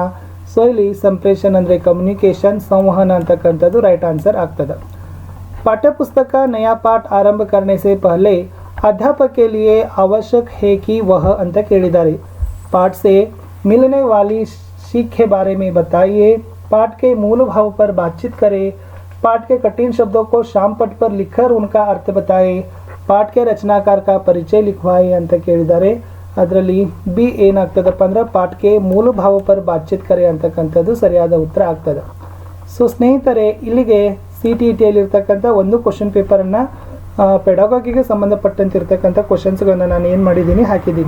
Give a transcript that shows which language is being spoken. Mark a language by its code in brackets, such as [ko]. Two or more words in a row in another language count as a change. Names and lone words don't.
[kn] ಸೊ ಇಲ್ಲಿ ಸಂಪ್ರೇಷಣ ಅಂದರೆ ಕಮ್ಯುನಿಕೇಷನ್, ಸಂವಹನ ಅಂತಕ್ಕಂಥದ್ದು [en] right answer [kn] ಆಗ್ತದೆ. [hi] पाठ्यपुस्तक का नया पाठ आरंभ करने से पहले अध्यापक के लिए आवश्यक है कि वह [kn] ಅಂತ ಕೇಳಿದ್ದಾರೆ. [hi] पाठ से मिलने वाली सीख के बारे में बताइए, पाठ के मूल भाव पर बातचीत करें, पाठ के कठिन शब्दों को शाम पट पर लिखकर उनका अर्थ बताएं, पाठ के रचनाकार का परिचय लिखवाएं [kn] ಅಂತ ಕೇಳಿದ್ದಾರೆ. ಅದರಲ್ಲಿ ಬಿ ಏನಾಗ್ತದಪ್ಪ ಅಂದ್ರೆ ಪಾಠಕ್ಕೆ [hi] मूल भाव पर बातचीत करे [kn] ಅಂತಕ್ಕಂಥದ್ದು ಸರಿಯಾದ ಉತ್ತರ ಆಗ್ತದೆ. ಸೊ ಸ್ನೇಹಿತರೆ, ಇಲ್ಲಿಗೆ CTETಯಲ್ಲಿ ಇರ್ತಕ್ಕಂಥ ಒಂದು ಕ್ವಶನ್ ಪೇಪರನ್ನು ಪೆಡಾಗಜಿಗೆ ಸಂಬಂಧಪಟ್ಟಂತೆ ಇರ್ತಕ್ಕಂಥ ಕ್ವಶನ್ಸ್ಗಳನ್ನು ನಾನು ಏನು ಮಾಡಿದ್ದೀನಿ ಹಾಕಿದ್ದೀನಿ.